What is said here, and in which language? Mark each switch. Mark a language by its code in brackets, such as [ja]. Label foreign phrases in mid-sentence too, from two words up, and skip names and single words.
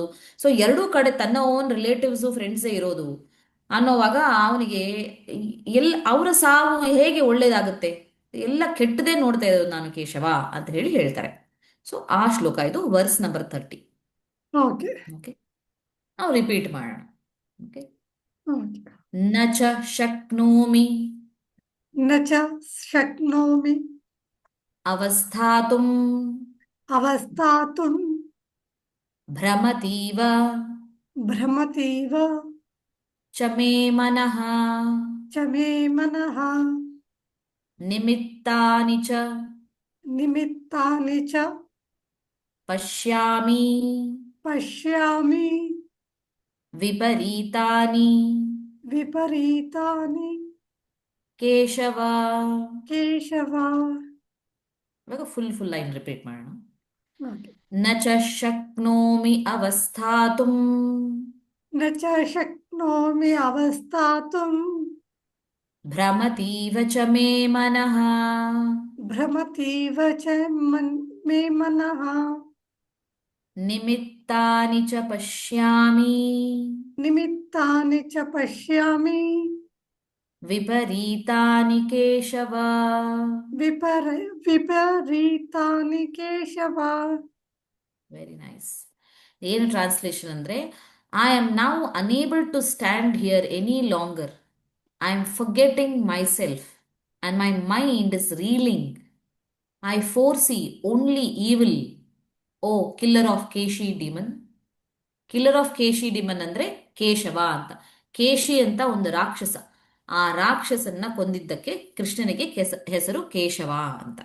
[kn] ಸೊ ಎರಡೂ ಕಡೆ ತನ್ನ [en] own relatives friends [kn] ಇರೋದು ಅನ್ನೋವಾಗ ಅವನಿಗೆ ಅವರ ಸಾವು ಹೇಗೆ ಒಳ್ಳೇದಾಗುತ್ತೆ, ಎಲ್ಲ ಕೆಟ್ಟದೇ ನೋಡ್ತಾ ಇರೋದು ನಾನು ಕೇಶವ ಅಂತ ಹೇಳಿ ಹೇಳ್ತಾರೆ. ಸೊ ಆ ಶ್ಲೋಕ ಇದು [en] verse number 30. [kn] ಓಕೆ. ಓಕೆ, ನಾವು ರಿಪೀಟ್ ಮಾಡೋಣ. ಓಕೆ. ಓಕೆ. [sa] ನ ಚ ಶಕ್ನೋಮಿ ನ ಚ ಶಕ್ನೋಮಿ ಅವಸ್ಥಾತುಂ ಅವಸ್ಥಾತುಂ ಭ್ರಮತೀವ ಭ್ರಮತೀವ ಚ ಮೇ ಮನಃ ಚ ಮೇ ಮನಃ ನಿಮಿತ್ತಾನಿ ಚ ನಿಮಿತ್ತಾನಿ ಚ ಪಶ್ಯಾಮಿ ಪಶ್ಯಾಮಿ ವಿಪರೀತಾನಿ ವಿಪರೀತಾನಿ ಕೇಶವ. ಕೇಶವ. [kn] ಇವಾಗ [en] full line [kn] ರಿಪೀಟ್ ಮಾಡೋಣ. ಓಕೆ. [sa] ನ ಚ ಶಕ್ನೋಮಿ ಅವಸ್ಥಾತುಂ ನ ಚ ಶಕ್ನೋಮಿ ಅವಸ್ಥಾತುಂ ಭ್ರಮತೀವ ಚ ಮೇ ಮನಃ ಭ್ರಮತೀವ ಚ ಮೇ ಮನಃ ನಿಮಿತ್ತಾನಿ ಚ ಪಶ್ಯಾಮಿ ನಿಮಿತ್ತಾನಿ ಚ ಪಶ್ಯಾಮಿ ವಿಪರೀತಾನಿ ಕೇಶವ. ವಿಪರೀತಾನಿ ಕೇಶವ. [en] very nice. [kn] ಏನು ಟ್ರಾನ್ಸ್ಲೇಷನ್ ಅಂದ್ರೆ, [en] I am now unable to stand here any longer. I am forgetting myself and my mind is reeling. I foresee only evil, O killer of Keshi demon. killer of Keshi demon [kn] ಅಂದ್ರೆ ಕೇಶವ ಅಂತ. ಕೇಶಿ ಅಂತ ಒಂದು ರಾಕ್ಷಸ, ಆ ರಾಕ್ಷಸನ್ನ ಕೊಂದಿದ್ದಕ್ಕೆ ಕೃಷ್ಣನಿಗೆ ಹೆಸರು ಕೇಶವ ಅಂತ.